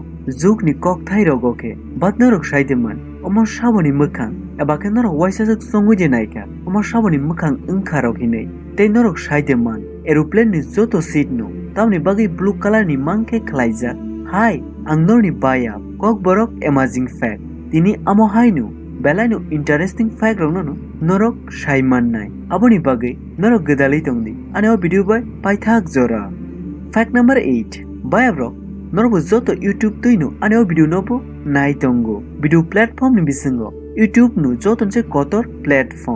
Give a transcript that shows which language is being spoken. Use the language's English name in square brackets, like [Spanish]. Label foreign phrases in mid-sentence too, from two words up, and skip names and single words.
[Kok Borok] Zugni kokthai rogo ke. Bat norok shaideman. Omar shaboni mukang. Ebake norok waisazak songuje naika. Omar shaboni mukang unkarok hinei. Te norok shaideman. Aeroplane ni zoto seat no. Tamni bagi [English] blue color [Kok Borok] ni mangke khlaijak. Hi, ang norni baya. Kok borok [English] amazing fact. [Kok Borok] Tini amo hainu. Belano [English] interesting fact [Kok Borok] no norok shaiman nai. Aboni bagi norok gedali tongdi. Ane o video by paithak zora. [English] Fact number 8. Baya bro. [Kok Borok] Norok zoto YouTube tuino ane o video nopo nai tongo. [English] Video platform [Kok Borok] ni bisingo. YouTube nu joton se kotor platform.